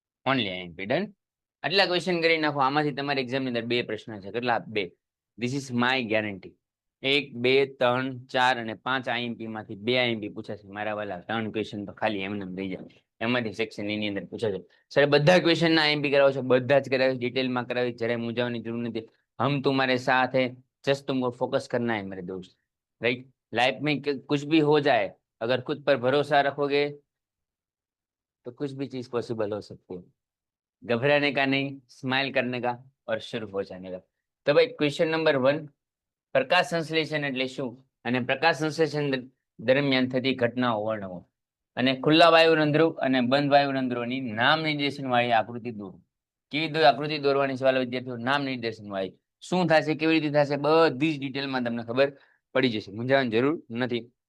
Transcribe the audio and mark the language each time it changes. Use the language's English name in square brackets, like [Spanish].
[Gujarati] Only IMP. Done. આટલા question કરી નાખો. આમાંથી તમારી એક્ઝામની અંદર 2 પ્રશ્ન છે. કેટલા? 2. [English] This is my guarantee. [Gujarati] 1, 2, 3, 4 અને 5 આઈએમપી માંથી 2 આઈએમપી પૂછાશે મારા વાલા. 3 ક્વેશ્ચન તો ખાલી એમને રહી જાય. એમાંથી સેક્શન એની અંદર પૂછાશે. સર, બધા ક્વેશ્ચન ના આઈએમપી કરાવો છો? બધા જ કરાવી, ડિટેલમાં કરાવી, જરાય મૂંઝાવાની જરૂર નથી. [Hindi] हम तुम्हारे साथ है, जस्ट तुमको फोकस करना है मेरे दोस्त. राइट? लाइफ में कुछ भी हो जाए, अगर खुद पर भरोसा रखोगे तो कुछ भी चीज पॉसिबल हो सकती है. घबराने का नहीं, स्माइल करने का और शुरू हो जाने का. तो भाई क्वेश्चन नंबर [Gujarati] 1, પ્રકાશ સંશ્લેષણ એટલે શું અને પ્રકાશ સંશ્લેષણ દરમિયાન થતી ઘટનાઓ વર્ણવો. અને ખુલ્લા વાયુરંધ્રો અને બંધ વાયુરંધ્રોની નામ નિર્દેશન વાળી આકૃતિ દોરો. કેવી આકૃતિ દોરવાની સવાલ વિદ્યાર્થીઓ? નામ નિર્દેશન વાળી. શું થશે, કેવી રીતે થશે, બધી જ ડિટેલમાં તમને ખબર પડી જશે, મૂંઝાવાની જરૂર નથી.